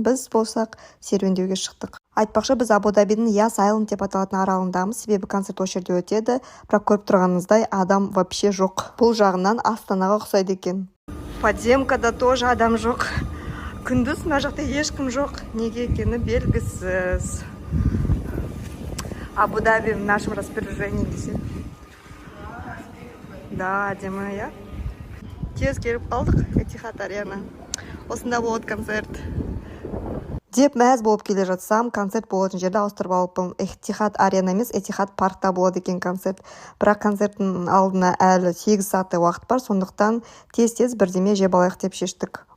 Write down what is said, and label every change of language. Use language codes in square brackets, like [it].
[kk] Біз болсақ серуендеуге шықтық. Айтпақшы, біз Абу Дабидің Яс Айленд деп аталатын аралындамыз, себебі концерт осы жерде өтеді. Бірақ көріп тұрғаныңыздай адам вообще жоқ. Бұл жағынан Астанаға ұқсайды екен. Подземкада [ru] тоже [kk] адам жоқ. Күндіз мына жақта ешкім жоқ. Неге екені белгісіз. [ru] Абу Даби в нашем распоряжении [kk] десе. Да, әдемі, я. Тез келіп қалдық, Этихад Арена. Осында болады концерт. Деп мәз болып келе жатсам, концерт болатын жерді ауыстырып алыппын. Этихад Арена емес, Этихад паркта болады екен концерт. Бірақ концерттің алдына әлі 8 сағаттай уақыт бар, сондықтан тез-тез бірдеме жеп алайық деп шештік.